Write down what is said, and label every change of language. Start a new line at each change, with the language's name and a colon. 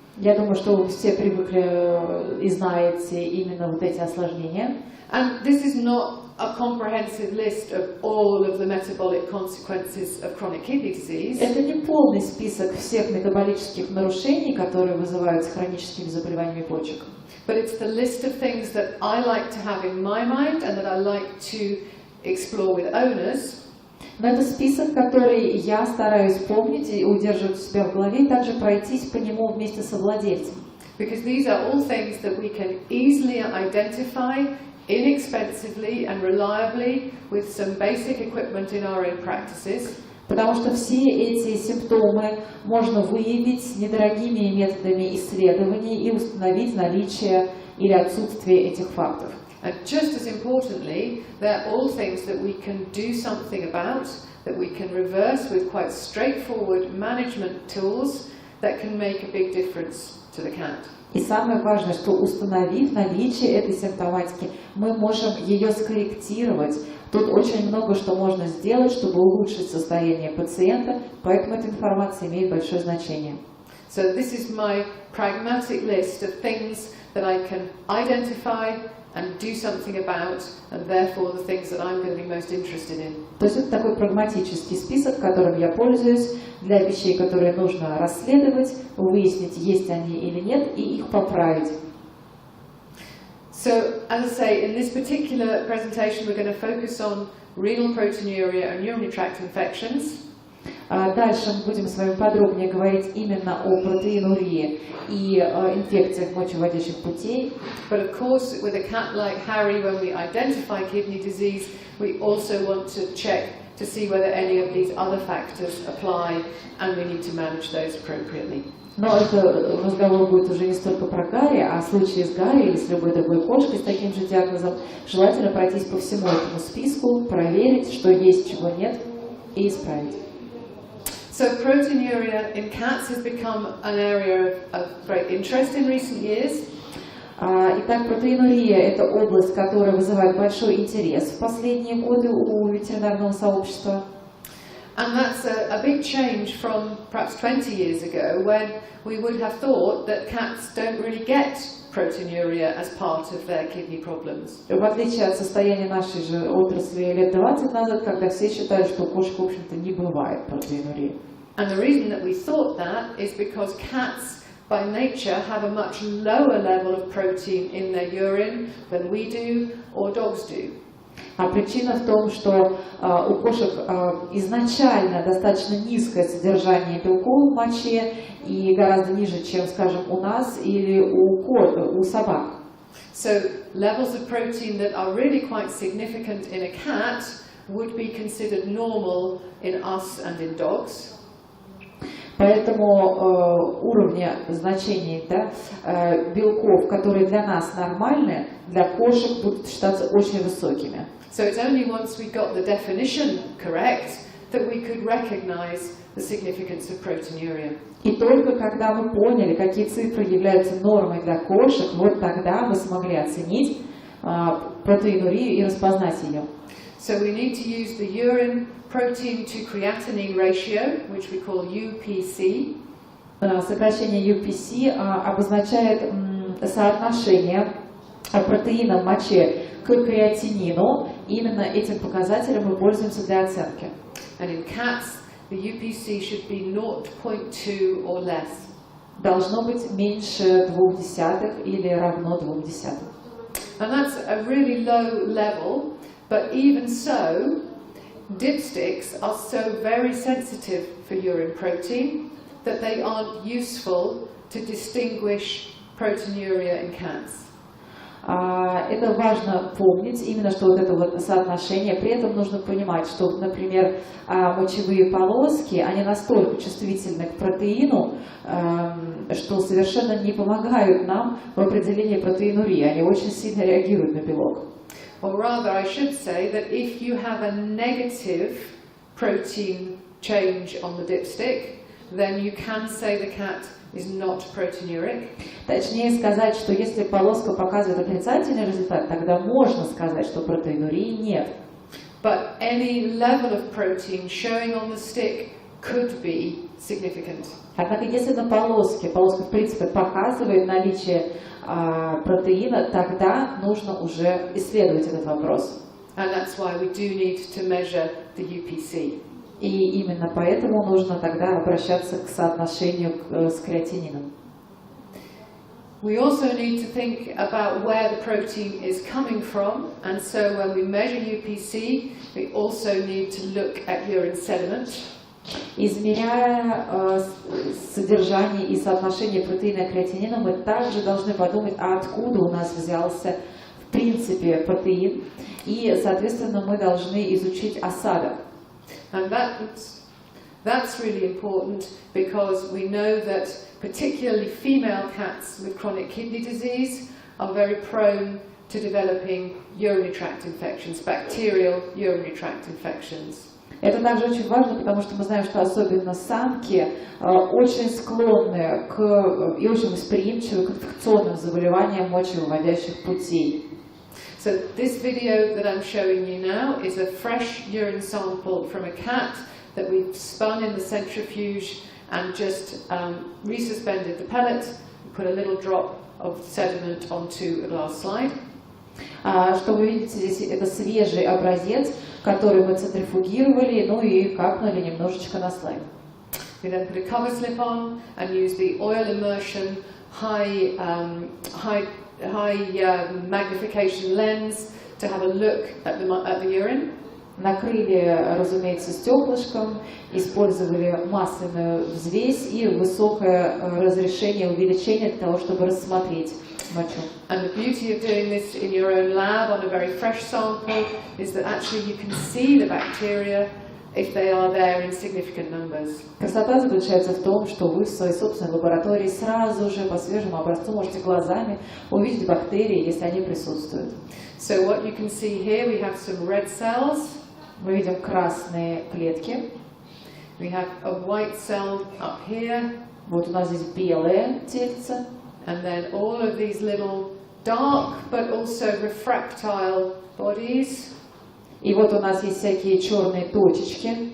Russian: Я думаю, что вы все привыкли и знаете именно вот эти осложнения.
English: And this is not a comprehensive list of all of the metabolic consequences of chronic kidney disease.
Russian: Это не полный список всех метаболических нарушений, которые вызываются хроническими заболеваниями почек.
English: But it's the list of things that I like to have in my mind and that I like to explore with owners.
Russian: Но это список, который я стараюсь помнить и удерживать у себя в голове, и также пройтись по нему вместе со владельцем.
English: Because these are all things that we can easily identify inexpensively and reliably with some basic equipment in our own practices.
Russian: Потому что все эти симптомы можно выявить недорогими методами исследований и установить наличие или отсутствие этих фактов.
English: And just as importantly, they're all things that we can do something about, that we can reverse with quite straightforward management tools that can make a big difference to the cat.
Russian: И самое важное, что установив наличие этой симптоматики, мы можем ее скорректировать. Тут очень много что можно сделать, чтобы улучшить состояние пациента, поэтому эта информация имеет большое значение.
English: So this is my pragmatic list of things that I can identify and do something about, and therefore the things that I'm going to be most interested in.
Russian: То есть это такой прагматический список, которым я пользуюсь для вещей, которые нужно расследовать, выяснить, есть они или нет, и их поправить.
English: So So, as I say, in this particular presentation, we're going to focus on renal proteinuria and urinary tract infections.
Russian: Дальше мы будем с вами подробнее говорить именно о протеинурии и инфекциях мочевыводящих путей.
English: But of course, with a cat like Harry, when we identify kidney disease, we also want to check to see whether any of these other factors apply, and we need to manage those appropriately.
Russian: Но это разговор будет уже не столько про Гарри, а в случае с Гарри или с любой другой кошкой с таким же диагнозом желательно пройтись по всему этому списку, проверить, что есть, чего нет, и исправить.
English: So proteinuria in cats has become an area of great interest in recent years.
Russian: Итак, протеинурия – это область, которая вызывает большой интерес в последние годы у ветеринарного сообщества.
English: And that's a big change from perhaps 20 years ago, when we would have thought that cats don't really get proteinuria as part of their kidney problems.
Russian: В отличие от состояния нашей же отрасли лет 20 назад, когда все считали, что у кошек, в общем-то, не бывает протеинурии.
English: And the reason that we thought that is because cats, by nature, have a much lower level of protein in their urine than we do or dogs do.
Russian: А причина в том, что у кошек изначально достаточно низкое содержание белков в моче и гораздо ниже, чем, скажем, у нас или у собак.
English: So levels of protein that are really quite significant in a cat would be considered normal in us and in dogs.
Russian: Поэтому уровни значений белков, которые для нас нормальны, для кошек будут считаться очень высокими.
English: So it's only once we got the definition correct that we could recognize the significance of proteinuria.
Russian: И только когда мы поняли, какие цифры являются нормой для кошек, вот тогда мы смогли оценить протеинурию и распознать ее.
English: So we need to use the urine protein to creatinine ratio, which we call UPC.
Russian: Сокращение UPC обозначает соотношение протеина в моче к креатинину. Именно этим показателем мы пользуемся для оценки.
English: And in cats, the UPC should be 0.2 or less.
Russian: Должно быть меньше 0,2 или равно 0,2.
English: And that's a really low level, but even so, dipsticks are so very sensitive for urine protein that they aren't useful to distinguish proteinuria in cats.
Russian: Это важно помнить, именно что вот это вот соотношение. При этом нужно понимать, что, например, мочевые полоски, они настолько чувствительны к протеину, что совершенно не помогают нам в определении протеинурии. Они очень сильно реагируют на белок.
English: Or rather, I should say that if you have a negative protein change on the dipstick, then you can say the cat is not proteinuric.
Russian: Точнее сказать, что если полоска показывает отрицательный результат, тогда можно сказать, что протеинурии нет.
English: But any level of protein showing on the stick could be significant.
Russian: Однако, если на полоска в принципе показывает наличие протеина, тогда нужно уже исследовать этот вопрос.
English: And that's why we do need to measure the UPC.
Russian: И именно поэтому нужно тогда обращаться к соотношению с креатинином.
English: We also need to think about where the protein is coming from, and so when we measure UPC, we also need to look at urine sediment.
Russian: Измеряя содержание и соотношение протеина и креатинина, мы также должны подумать, откуда у нас взялся в принципе протеин, и, соответственно, мы должны изучить осадок.
English: And that's really important because we know that particularly female cats with chronic kidney disease are very prone to developing urinary tract infections, bacterial urinary tract infections.
Russian: Это также очень важно, потому что мы знаем, что особенно самки очень склонны и очень восприимчивы к инфекционным заболеваниям мочевыводящих путей.
English: So this video that I'm showing you now is a fresh urine sample from a cat that we've spun in the centrifuge and just resuspended the pellet, put a little drop of sediment onto a glass slide.
Russian: Что вы видите здесь, это свежий образец, который мы центрифугировали, ну и капнули немножечко на слайд.
English: We then put a cover slip on and use the oil immersion high magnification lens to have a look at the urine.
Russian: Накрыли, разумеется, стеклышком, использовали масляную взвесь и высокое разрешение, увеличение для того, чтобы рассмотреть мочу.
English: And the beauty of doing this in your own lab on a very fresh sample is that actually you can see the bacteria if they are there in significant numbers.
Russian: Красота заключается в том, что вы в своей собственной лаборатории сразу же по свежему образцу можете глазами увидеть бактерии, если они присутствуют.
English: So what you can see here, we have some red cells.
Russian: Мы видим красные клетки.
English: We have a white cell up here.
Russian: Вот у нас здесь белое тельце.
English: And then all of these little dark but also refractile bodies.
Russian: И вот у нас есть всякие черные точечки.